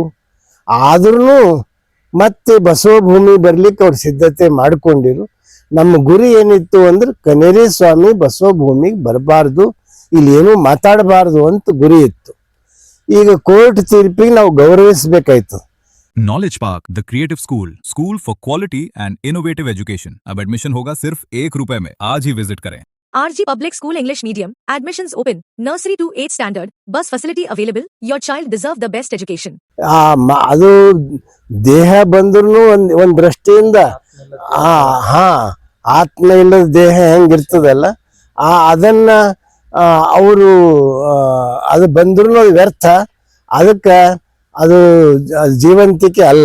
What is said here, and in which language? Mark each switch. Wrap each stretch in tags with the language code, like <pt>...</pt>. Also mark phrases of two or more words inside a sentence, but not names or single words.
<kn>ಆದ್ರೂ ಮತ್ತೆ ಬಸವಭೂಮಿ ಬರ್ಲಿಕ್ಕೆ ಅವ್ರು ಸಿದ್ಧತೆ ಮಾಡಿಕೊಂಡಿರು. ನಮ್ಮ ಗುರಿ ಏನಿತ್ತು ಅಂದ್ರೆ ಕನೇರಿ ಸ್ವಾಮಿ ಬಸವಭೂಮಿಗೆ ಬರಬಾರ್ದು, ಇಲ್ಲಿ ಏನೂ ಮಾತಾಡಬಾರ್ದು ಅಂತ ಗುರಿ ಇತ್ತು. ಈಗ ಕೋರ್ಟ್ ತೀರ್ಪಿಗೆ ನಾವು ಗೌರವಿಸಬೇಕಾಯ್ತು.</kn> <en>Knowledge Park the Creative School for Quality and Innovative Education.</en> <hi>अब एडमिशन होगा सिर्फ ₹1 में। आज ही विजिट करें।</hi> <en>RG Public School English Medium, admissions open, nursery to 8th standard, bus facility available, your child deserve the best education.</en> <kn>ಅದು ದೇಹ ಬಂದ್ರೂ ಒಂದ್ ದೃಷ್ಟಿಯಿಂದ ಆತ್ಮ ಇಲ್ಲದ ದೇಹ ಹೆಂಗಿರ್ತದಲ್ಲ, ಅದನ್ನ ಅವರು ಅದು ಬಂದ್ರೂ ಅದು ವ್ಯರ್ಥ, ಅದಕ್ಕೆ ಅದು ಜೀವಂತಿಕೆ ಅಲ್ಲ.</kn>